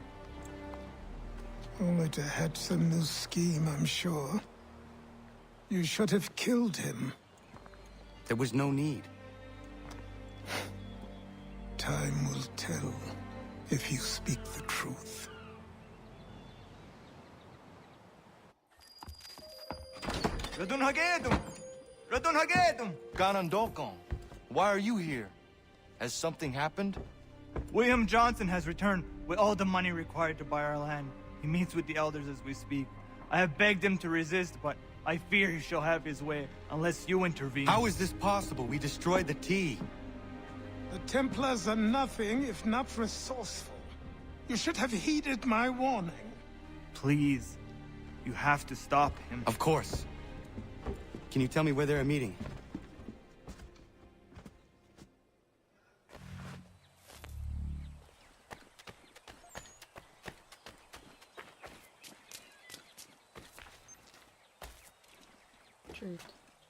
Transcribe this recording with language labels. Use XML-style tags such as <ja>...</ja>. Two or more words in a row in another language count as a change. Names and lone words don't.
<en>Only to hatch some new scheme, I'm sure. You should have killed him. There was no need. Time will tell if you speak the truth. Radun Hagedum! Radun Hagedum! Ganandokon, why are you here? Has something happened? William Johnson has returned with all the money required to buy our land. He meets with the elders as we speak. I have begged him to resist, but I fear he shall have his way unless you intervene. How is this possible? We destroyed the tea. The Templars are nothing if not resourceful. You should have heeded my warning. Please, you have to stop him. Of course. Can you tell me where they're meeting?</en> <ru>Чё это?</ru>